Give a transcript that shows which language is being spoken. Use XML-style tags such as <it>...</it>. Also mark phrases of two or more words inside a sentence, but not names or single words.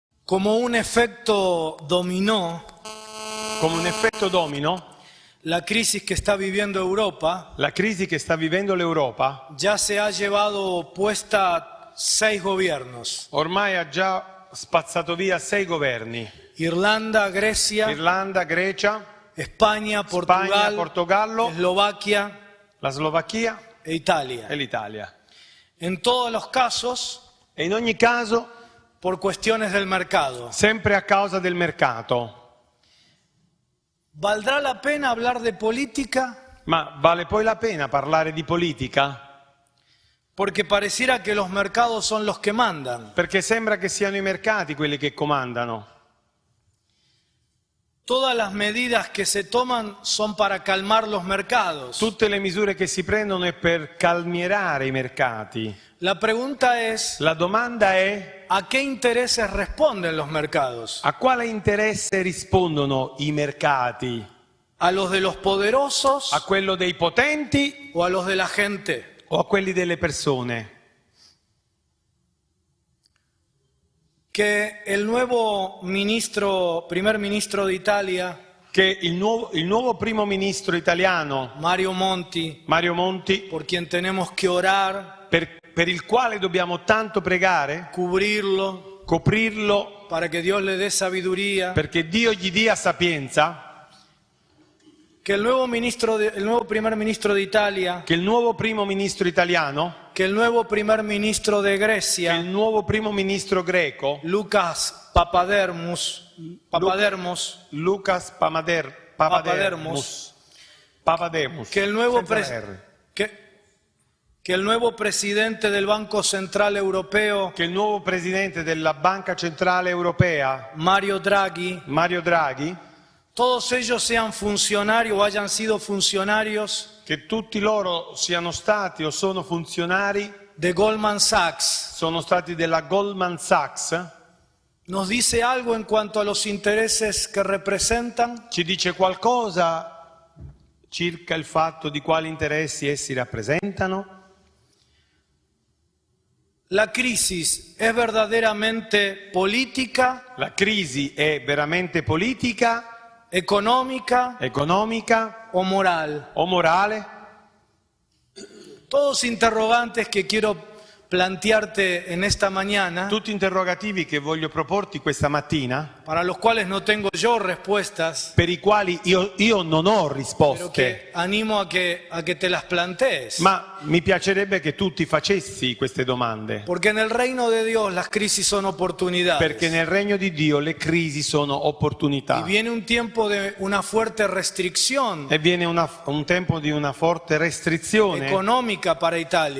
<es>Como un efecto dominó,</es> <it>come un effetto domino,</it> <es>la crisis que está viviendo Europa</es> <it>la crisi che sta vivendo l'Europa</it> <es>ya se ha llevado puesta 6 gobiernos.</es> <it>ormai ha già spazzato via 6 governi.</it> <es>Irlanda, Grecia,</es> <it>Irlanda, Grecia,</it> <es>España, Portugal,</es> <it>Portogallo,</it> <es>Eslovaquia</es> <it>la Slovacchia</it> <es>e Italia.</es> <it>e l'Italia.</it> <es>En todos los casos,</es> <it>E in ogni caso,</it> <es>por cuestiones del mercado.</es> <it>sempre a causa del mercato.</it> <es>¿Valdrá la pena hablar de política?</es> <it>Ma vale poi la pena parlare di politica?</it> <es>Porque pareciera que los mercados son los que mandan.</es> <it>Perché sembra che siano i mercati quelli che comandano.</it> <es>Todas las medidas que se toman son para calmar los mercados.</es> <it>Tutte le misure che si prendono è per calmierare i mercati.</it> <es>La pregunta es,</es> <it>La domanda è:</it> <es>¿a qué intereses responden los mercados?</es> <it>a quale interesse rispondono i mercati?</it> <es>¿A los de los poderosos</es> <it>A quello dei potenti</it> <es>o a los de la gente?</es> <it>o a quelli delle persone?</it> <es>Que el nuevo primer ministro de Italia,</es> <it>Che il nuovo primo ministro italiano,</it> <es>Mario Monti,</es> <it>Mario Monti,</it> <es>por quien tenemos que orar,</es> <it>per il quale dobbiamo tanto pregare,</it> <es>cubrirlo,</es> <it>coprirlo,</it> <es>para que Dios le dé sabiduría,</es> <it>perché Dio gli dia sapienza,</it> <es>que el nuevo primer ministro de Italia,</es> <it>che il nuovo primo ministro italiano,</it> <es>que el nuevo primer ministro de</es> <it>che</it> <es>Grecia,</es> <it>il nuovo primo ministro greco,</it> <es>Lucas Papadermos,</es> <it>Papademos,</it> <es>que el nuevo</es> <it>senza la R.</it> <es>que el nuevo presidente del Banco Central Europeo,</es> <it>Che il nuovo presidente della Banca Centrale Europea,</it> <es>Mario Draghi, todos ellos sean funcionarios o hayan sido funcionarios</es> <it>che tutti loro siano stati o sono funzionari,</it> <es>de Goldman Sachs,</es> <it>sono stati della Goldman Sachs,</it> <es>¿nos dice algo en cuanto a los intereses que representan?</es> <it>ci dice qualcosa circa il fatto di quali interessi essi rappresentano?</it> <es>¿La crisis es verdaderamente política,</es> <it>La crisi è veramente politica,</it> <es>económica</es> <it>economica</it> <es>o moral?</es> <it>o morale?</it> <es>Todos interrogantes que quiero plantearte en esta mañana,</es> <it>Tutti interrogativi che voglio proporti questa mattina,</it> <es>para los cuales no tengo yo respuestas,</es> <it>per i quali io non ho</it> <es>pero</es> <it>risposte,</it> <es>que animo a que te las plantees.</es> <it>ma mi piacerebbe che tu ti facessi queste domande,</it> <es>Porque en el reino de Dios las crisis son oportunidades.</es> <it>perché nel regno di Dio le crisi sono</it> <es>Y</es> <it>opportunità</it> <es>viene un tiempo de una fuerte restricción</es> <it>e viene un tempo di una forte restrizione</it> <es>económica para Italia,</es>